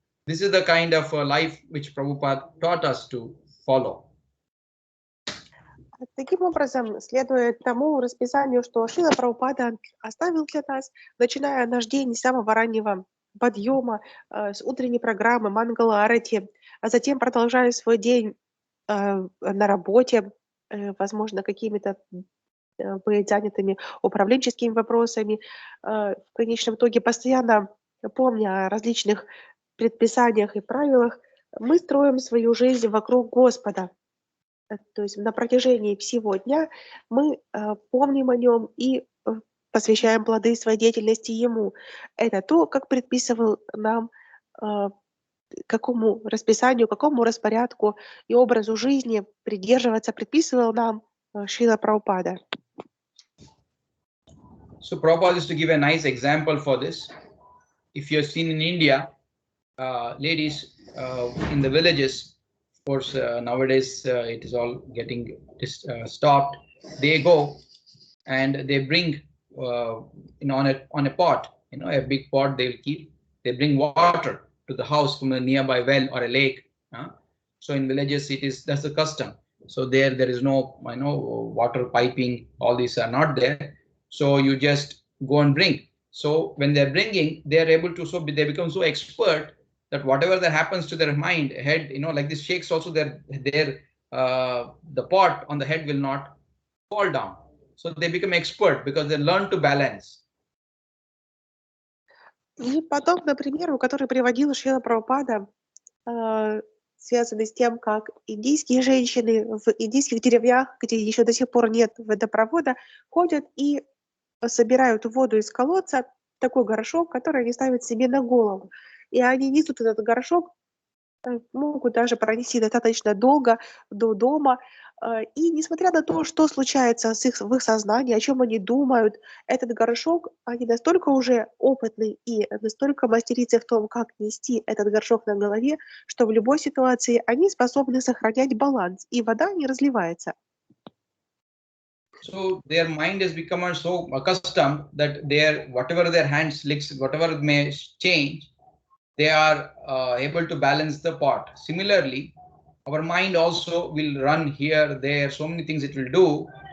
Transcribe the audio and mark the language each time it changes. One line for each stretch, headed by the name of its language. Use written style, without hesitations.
English: This is the kind of life which Prabhupada taught us to follow.
Russian: Таким образом, следуя тому расписанию, что Шрила Прабхупада оставил для нас, начиная наш день с самого раннего подъема, с утренней программы Мангала Арати, а затем продолжая свой день на работе, возможно, какими-то быть занятыми управленческими вопросами, в конечном итоге постоянно помня о различных предписаниях и правилах, мы строим свою жизнь вокруг Господа. То есть на протяжении всего дня мы помним о Нем и посвящаем плоды своей деятельности Ему. Это то, как предписывал нам, какому расписанию, какому распорядку и образу жизни придерживаться, предписывал нам Шрила Прабхупада.
English: So Prabhupada is to give a nice example for this. If you have seen in India, ladies in the villages, of course, nowadays it is all getting stopped. They go and they bring on a pot, a big pot they will keep. They bring water to the house from a nearby well or a lake. So in villages that's the custom. So there is no water piping. All these are not there. So you just go and bring. So when they're bringing, they're able to, they become so expert that whatever that happens to their mind, head, like this shakes also, the pot on the head will not fall down. So they become expert because they learn to balance.
Russian: И подобно примеру, который приводил Шрила Прабхупада, связанный с тем, как индийские женщины в индийских деревнях, где еще до сих пор нет водопровода, ходят и собирают воду из колодца, такой горшок, который они ставят себе на голову. И они несут этот горшок, могут даже пронести достаточно долго до дома. И несмотря на то, что случается в их сознании, о чем они думают, этот горшок, они настолько уже опытны и настолько мастерицы в том, как нести этот горшок на голове, что в любой ситуации они способны сохранять баланс, и вода не разливается.
English: So their mind has become so accustomed that whatever their hands licks, whatever may change, they are able to balance the pot. Similarly, our mind also will run here, there, so many things it will do.